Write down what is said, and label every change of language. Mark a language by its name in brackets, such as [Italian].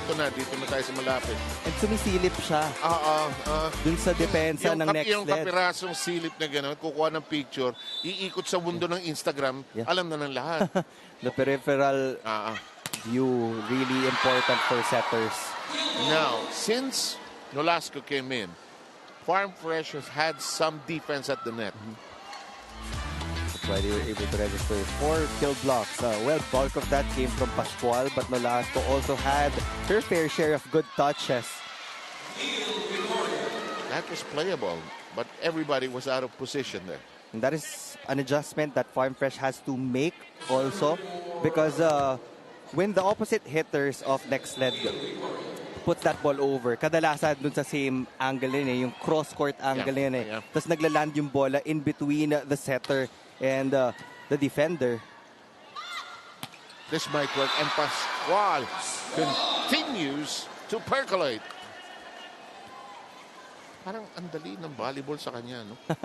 [Filipino] Eto na, dito na tayo sa malapit. And sumisilip siya. Dun sa depensa ng Nxled. Yung kapirasong silip na gano'n, kukuha ng picture, iikot sa mundo ng Instagram, alam na ng lahat. [English] The peripheral view, really important for setters. Now, since Nolasco came in. Farm Fresh has had some defense at the net. That's why they were able to register 4 kill blocks. Well, bulk of that came from Pascual, but Nolasco also had her fair share of good touches. That was playable, but everybody was out of position there. And that is an adjustment that Farm Fresh has to make also, because when the opposite hitters of Nxled puts that ball over, [Filipino] kadalasan dun sa same angle yun [English] yung cross-court angle yun Yeah. [Filipino] Tapos naglaland yung bola in between the setter and the defender. [English] This might work, and Pascual continues to percolate. [Filipino] Parang ang dali ng volleyball sa kanya, no?